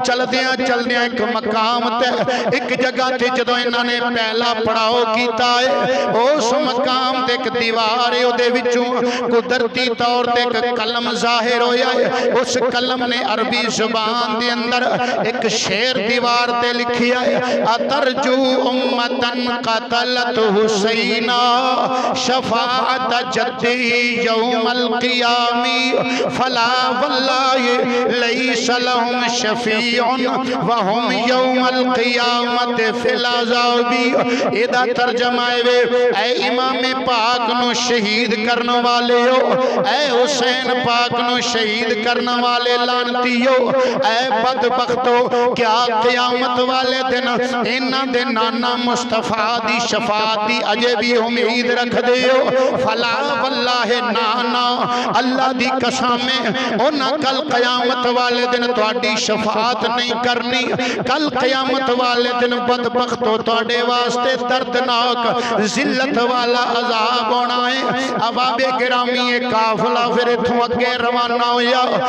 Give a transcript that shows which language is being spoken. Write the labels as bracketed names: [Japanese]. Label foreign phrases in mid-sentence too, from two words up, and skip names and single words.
[Punjabi] چلدیاں چلدیاں اک مقام تے اک جگہ تے جدوں انہاں نے پہلا پڑاؤ کیتا ہے، اس مقام تے اک دیوار ہے، اوہدے وچوں قدرتی طور تے اک قلم ظاہر ہویا ہے. اس قلم نے عربی زبان دے اندر اک شعر دیوار تے لکھیا ہے [Arabic] أترجو أمة قتلت حسينا شفاعة جده يوم القيامة فلا والله ليس لهم شفيع و هم يوم القيامة في العذاب. [Punjabi] ایہدا ترجمہ ہے اے امام پاک نوں شہید کرن والے ہو، اے حسین پاک نوں شہید کرن والے لعنتیو، اے بدبختو کیا قیامت والے دن انہاں دے نانا مصطفیٰ دی شفاعت دی اجے بھی امید رکھدے ہو? [Arabic] فلا والله [Punjabi] نانا اللہ دی قسم انہاں کل قیامت والے دن تہاڈی شفاعت نہیں کرنی. کل قیامت والے دن بدبختو تہاڈے واسطے دردناک ذلت والا عذاب ہونا ہے. احبابِ گرامی یہ قافلہ فیر اتھوں اگے روانہ ہویا.